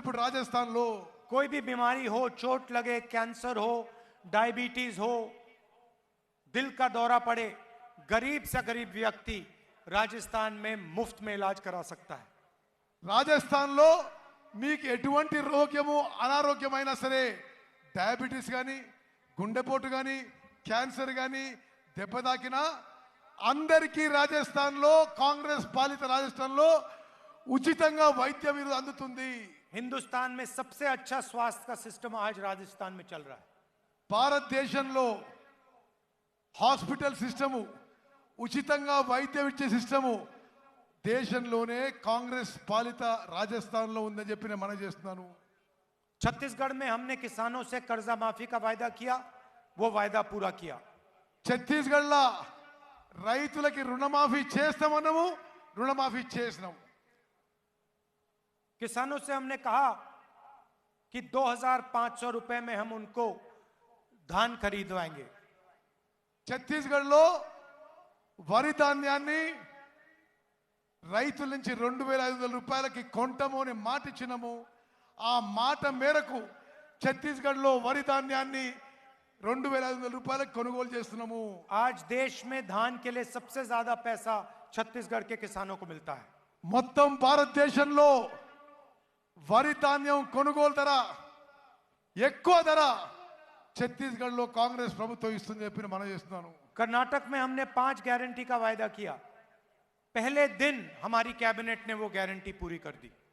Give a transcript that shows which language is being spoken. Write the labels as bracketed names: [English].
[Telugu] ఇప్పుడు రాజస్థాన్లో [Hindi] कोई भी बीमारी हो, चोट लगे, कैंसर हो, डायबिटीज हो, दिल का दौरा पड़े, गरीब से गरीब व्यक्ति राजस्थान में मुफ्त में इलाज करा सकता है. [Telugu] రాజస్థాన్లో మీకు ఎటువంటి రోగము, అనారోగ్యమైనా సరే, డయాబెటీస్ కానీ, గుండెపోటు కానీ, క్యాన్సర్ కానీ దెబ్బ తాకినా అందరికీ రాజస్థాన్లో, కాంగ్రెస్ పాలిత రాజస్థాన్లో ఉచితంగా వైద్యం అందుతుంది. [Hindi] हिंदुस्तान में सबसे अच्छा स्वास्थ्य का सिस्टम आज राजस्थान में चल रहा है. [Telugu] భారతదేశంలో హాస్పిటల్ సిస్టము, ఉచితంగా వైద్యం ఇచ్చే సిస్టము దేశంలోనే కాంగ్రెస్ పాలిత రాజస్థాన్లో ఉందని చెప్పి నేను మనవి చేస్తున్నాను. [Hindi] छत्तीसगढ़ में हमने किसानों से कर्जा माफी का वायदा किया, वो वायदा पूरा किया. [Telugu] ఛత్తీస్గఢ్లో రైతులకి రుణమాఫీ చేస్తామన్నాము, రుణమాఫీ చేసినాము. [Hindi] किसानों से हमने कहा कि 2,500 रुपए में हम उनको धान खरीदवाएंगे. [Telugu] ఛత్తీస్గఢ్లో వరి ధాన్యాన్ని రైతుల నుంచి 2,500 రూపాయలకి కొంటాము అని మాట ఇచ్చినాము. ఆ మాట మేరకు ఛత్తీస్గఢ్లో వరి ధాన్యాన్ని 2,500 రూపాయలకు కొనుగోలు చేస్తున్నాము. [Hindi] आज देश में धान के लिए सबसे ज्यादा पैसा छत्तीसगढ़ के किसानों को मिलता है. [Telugu] మొత్తం భారతదేశంలో వరి ధాన్యం కొనుగోలు ధర, ఎక్కువ ధర ఛత్తీస్గఢ్లో కాంగ్రెస్ ప్రభుత్వం ఇస్తుందని చెప్పి మనం చేస్తున్నాను. [Hindi] कर्नाटक में हमने 5 गारंटी का वायदा किया. पहले दिन हमारी कैबिनेट ने वो गारंटी पूरी कर दी.